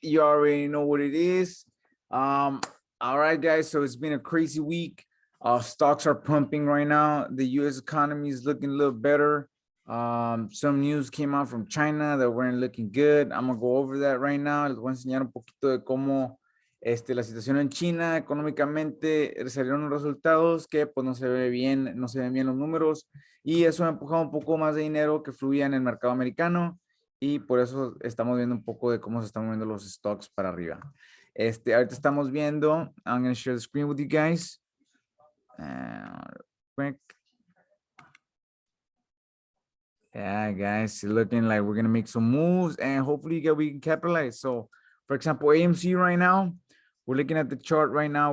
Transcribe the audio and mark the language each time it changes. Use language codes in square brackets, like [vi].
[en] You already know what it is. Um, all right, guys. So it's been a crazy week. Stocks are pumping right now. The U.S. economy is looking a little better. Some news came out from China that weren't looking good. I'm gonna go over that right now. [es] Les voy a enseñar un poquito de cómo la situación en China económicamente salieron los resultados que pues no se ve bien, no se ven bien los números. Y eso ha empujado un poco más de dinero que fluía en el mercado americano y por eso estamos viendo un poco de cómo se están moviendo los stocks para arriba. Ahorita estamos viendo, [en] I'm going to share the screen with you guys. Quick. Yeah, guys, it's looking like we're going to make some moves and hopefully we can capitalize. So, for example, AMC right now, we're looking at the chart right now.